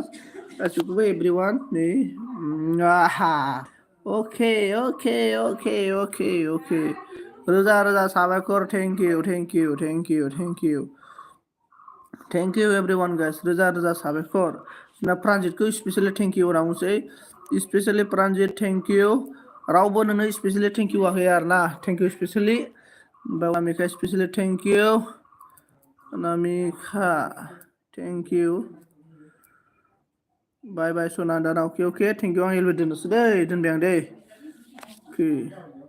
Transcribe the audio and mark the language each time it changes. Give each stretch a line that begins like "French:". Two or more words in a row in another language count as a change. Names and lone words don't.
Bodo: गासिबो everyone नै ओके रोजा साबायखर
English: thank you everyone guys
Bodo: रोजा साबायखर जोंना प्रान्जितखौ स्पेशली
English: thank you
Bodo: होनना बुंसै स्पेशली प्रान्जित
English: thank you
Bodo: रावबो नोंनो स्पेशली
English: thank you
Bodo: होआखै आरो ना
English: thank you
Bodo: स्पेशली अनामिका स्पेशली
English: thank you
Bodo: अनामिका
English: thank you
Bodo: बाय सना दाना ओके
English: thank you
Bodo: आं एलबे दोननोसै दै दोनबाय आं दै